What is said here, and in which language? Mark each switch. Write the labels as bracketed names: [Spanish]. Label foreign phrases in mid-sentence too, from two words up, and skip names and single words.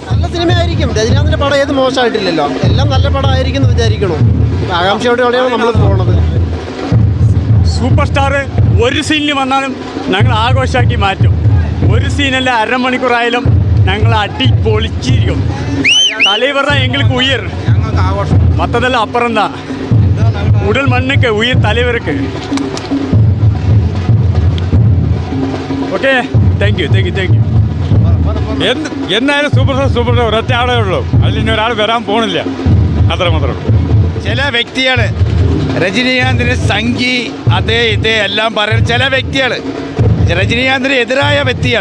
[Malayalam] നല്ല സിനിമയായിരിക്കും. രജനീകാന്തിൻ്റെ പടം ഏത് മോശമായിട്ടില്ലല്ലോ. എല്ലാം നല്ല പടമായിരിക്കും എന്ന് വിചാരിക്കണം. ആകാംക്ഷയോടെയാണ് നമ്മൾ പോകുന്നത്. [English] super star [Malayalam] ഒരു സീനിൽ വന്നാലും ഞങ്ങൾ ആഘോഷമാക്കി മാറ്റും. ഒരു സീനല്ല, അരമണിക്കൂറായാലും ഞങ്ങൾ അടി പൊളിച്ചിരിക്കും. [Tamil] தலைவர் தான் எங்களுக்கு உயிர், மற்றதெல்லாம் அப்புறம் தான். உடல் மண்ணுக்கு உயிர் தலைவருக்கு. [English] okay, thank you. [Malayalam] എന്നാലും [English] super star [Malayalam] ഒരൊറ്റ ആളേ ഉള്ളൂ. അതിൽ ഇനി ഒരാൾ വരാൻ പോണില്ല. അത്രമാത്രമേ ഉള്ളൂ. ചില വ്യക്തികൾ രജനീകാന്തിന് സംഘി അതേ ഇതേ എല്ലാം പറയുന്ന ചില വ്യക്തികൾ, രജനീകാന്തിന് എതിരായ വ്യക്തികൾ.